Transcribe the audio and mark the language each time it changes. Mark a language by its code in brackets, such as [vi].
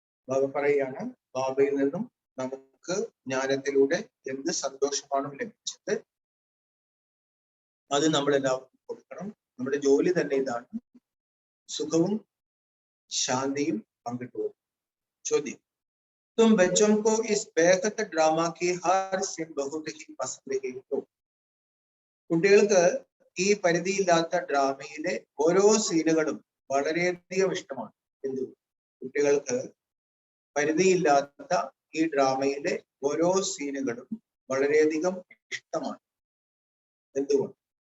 [ml] ബാബ പറയുകയാണ്, ബാബയിൽ നിന്നും നമുക്ക് ജ്ഞാനത്തിലൂടെ എന്ത് സന്തോഷമാണോ ലഭിച്ചത് അത് നമ്മളെല്ലാവർക്കും കൊടുക്കണം. നമ്മുടെ ജോലി തന്നെ ഇതാണ്, സുഖവും ശാന്തിയും പങ്കിട്ടു കൊടുക്കണം. [hi] ചോദ്യം: तुम बच्चों को इस बेहद ड्रामा की हर सीन बहुत ही पसंद है तो? [ml] കുട്ടികൾക്ക് ഈ പരിധിയില്ലാത്ത ഡ്രാമയിലെ ഓരോ സീനുകളും വളരെയധികം ഇഷ്ടമാണ്. കുട്ടികൾക്ക് പരിധിയില്ലാത്ത ഈ ഡ്രാമയിലെ ഓരോ സീനുകളും വളരെയധികം ഇഷ്ടമാണ്. എന്തുകൊണ്ട്?